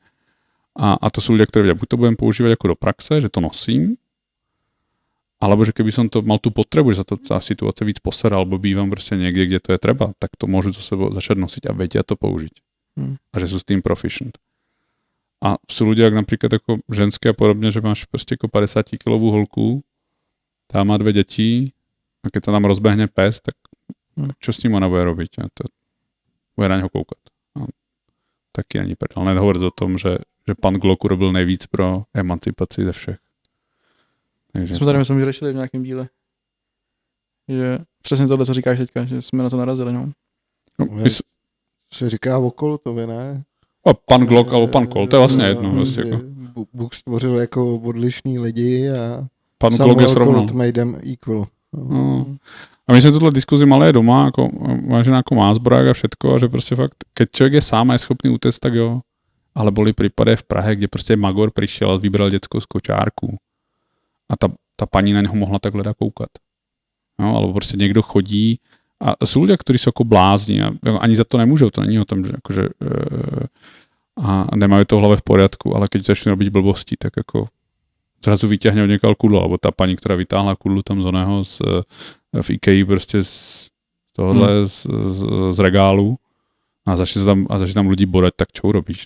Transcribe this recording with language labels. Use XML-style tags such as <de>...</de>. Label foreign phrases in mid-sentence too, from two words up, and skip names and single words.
<sk>A to sú ľudia, ktorí vedia, buď to budem používať ako do praxe, že to nosím, alebo že keby som to mal tú potrebu, že sa to tá situácia víc posera, alebo bývam proste niekde, kde to je treba, tak to môžu zo sebou začať nosiť a vedia to použiť. A že sú s tým proficient. A sú ľudia, jak napríklad ako ženské a podobne, že máš proste ako 50-kilovú holku, tá má 2 deti a keď sa tam rozbehne pes, tak čo s ním ona bude robiť? A to bude na ňo koukať.</sk> <cs>A taky ani prdel.</cs> <sk>Nehovoriť o tom, že</sk> <cs>pan Glock urobil nejvíc pro emancipaci ze všech.</cs> <sk>Takže</sk> <cs>jsme tady myslím, že řešili v nějakém díle. Že přesně tohle, co říkáš teďka, že jsme na to narazili. No. Se říká Vokolotovi, ne?</cs> <sk>A pan Glock alebo pan Colt, to je vlastně jedno.</sk> <cs>Vlastně jako. Bůh stvořil jako odlišný lidi a pan Glock je srovnal.</cs> <en>Colt made them equal.</en> <cs>No.</cs> <sk>A my sme tuto diskuzi mali aj doma, ako vážená ako má zbrojak a všetko, a že proste fakt, keď človek je sám a je schopný utéct, tak jo. Ale boli prípady v Prahe, kde proste Magor prišiel a vybral detskou skočárku.</sk> <cs>A tá pani na neho mohla takhle koukať.</cs> <sk>No, alebo proste niekto chodí a sú ľudia, ktorí sú ako blázni a ani za to nemôžu, to není o tom, že akože a nemajú to v hlave v poriadku, ale keď začnú robiť blbosti, tak ako zrazu vyťahne od niekoho kudlu, alebo tá pani, ktorá vytáhla kudlu tam z oného v IKEA proste z tohohle z regálu a začne tam ľudí bodať, tak čo urobíš?</sk>